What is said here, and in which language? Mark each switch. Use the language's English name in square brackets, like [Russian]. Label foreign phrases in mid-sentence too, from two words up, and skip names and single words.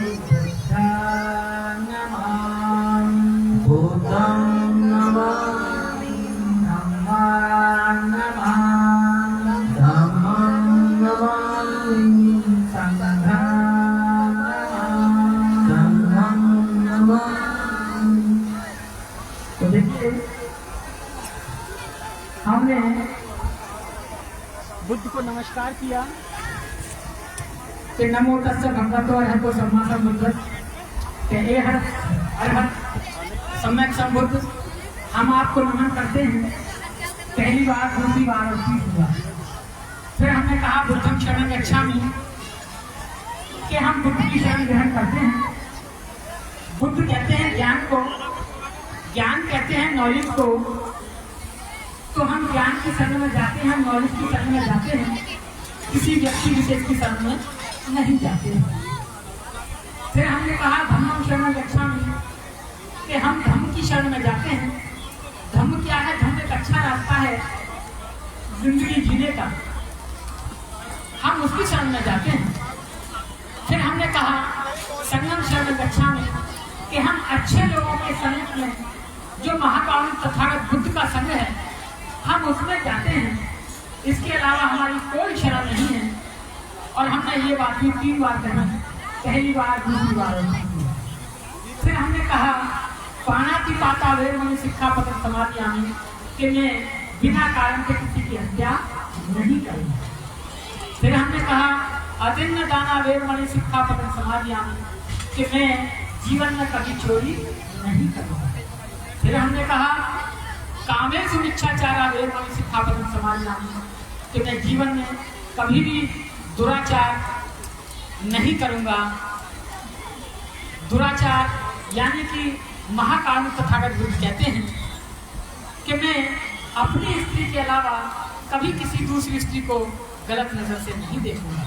[Pali] साधु बुद्धं नमामि धम्मं नमामि संघं नमामि। [Hindi] तो देखिए हमने बुद्ध को नमस्कार किया। कि [Pali] नमो तस्स भगवतो अरहतो सम्मा सम्बुद्धस्स [Hindi] के हे हर अरहत सम्यक संबुद्ध हम आपको नमन करते हैं। पहली बार, दूसरी बार और तीसरी बार। फिर हमने कहा [Pali] बुद्धं शरणं गच्छामि [Hindi] कि हम बुद्ध की शरण ग्रहण करते हैं। बुद्ध कहते हैं ज्ञान को, ज्ञान कहते हैं नॉलेज को। तो हम ज्ञान की शरण में जाते हैं, हम नॉलेज की शरण में जाते हैं, किसी व्यक्ति विशेष की शरण में नहीं जाते हैं। फिर हमने कहा [Pali] धम्मं शरणं गच्छामि [Hindi] कि हम धम्म की शरण में जाते हैं। धम्म क्या है? धम्म एक अच्छा रास्ता है जिंदगी जीने का, हम उसकी शरण में जाते हैं। फिर हमने कहा [Pali] संगम शरणं गच्छामि [Hindi] कि हम अच्छे लोगों के संग में, जो महाकारुणिक तथागत बुद्ध का संग है, हम उसमें जाते हैं। इसके अलावा हमारी कोई शरण नहीं है। और हमने ये बात भी 3 बार कही, पहली बार, दूसरी बार और तीसरी बार। फिर हमने कहा [Pali] पाणातिपाता वेरमणि सिक्खापदं समादियामि [Hindi] कि मैं बिना कारण के किसी की हत्या नहीं करूँगा। फिर हमने कहा [Pali] अदिन्नदाना वेरमणि सिक्खापदं समादियामि [Hindi] कि मैं जीवन में कभी चोरी नहीं करूँगा। फिर हमने कहा [Pali] कामेषु मिथ्याचारा वेरमणि सिक्खापदं समादियामि [Hindi] कि मैं जीवन में कभी भी दुराचार नहीं करूँगा। दुराचार यानी कि महाकारुणिक तथागत बुद्ध कहते हैं कि मैं अपनी स्त्री के अलावा कभी किसी दूसरी स्त्री को गलत नजर से नहीं देखूंगा।